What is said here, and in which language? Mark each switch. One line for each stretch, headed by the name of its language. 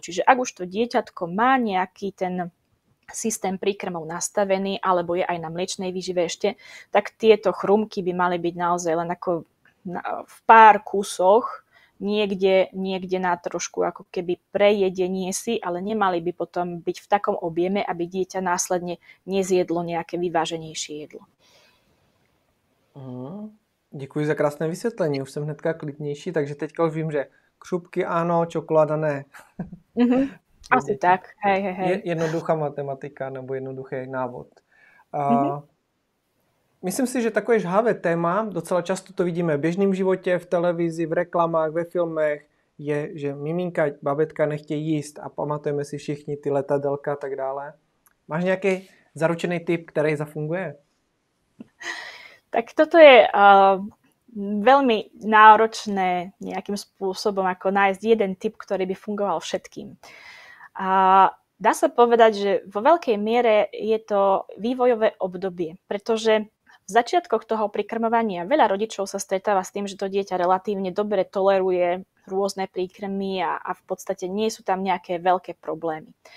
Slovak: Čiže ak už to dieťatko má nejaký ten systém príkrmov nastavený, alebo je aj na mliečnej výžive ešte, tak tieto chrumky by mali byť naozaj len ako v pár kusoch, niekde na trošku ako keby prejedenie si, ale nemali by potom byť v takom objeme, aby dieťa následne nezjedlo nejaké vyváženejšie jedlo.
Czech: Děkuji za krásné vysvětlení, už jsem hnedka klidnější, takže teďka už vím, že křupky ano, čokoláda ne.
Slovak: Asi tak, hej.
Czech: Jednoduchá matematika nebo jednoduchý návod. Myslím si, že takové žhavé téma, docela často to vidíme v běžném životě, v televizi, v reklamách, ve filmech, je, že miminka, babetka nechtějí jíst a pamatujeme si všichni ty letadelka a tak dále. Máš nějaký zaručený tip, který zafunguje?
Slovak: Tak toto je veľmi náročné nejakým spôsobom, ako nájsť jeden typ, ktorý by fungoval všetkým. Dá sa povedať, že vo veľkej miere je to vývojové obdobie, pretože v začiatkoch toho prikrmovania veľa rodičov sa stretáva s tým, že to dieťa relatívne dobre toleruje rôzne príkrmy a v podstate nie sú tam nejaké veľké problémy.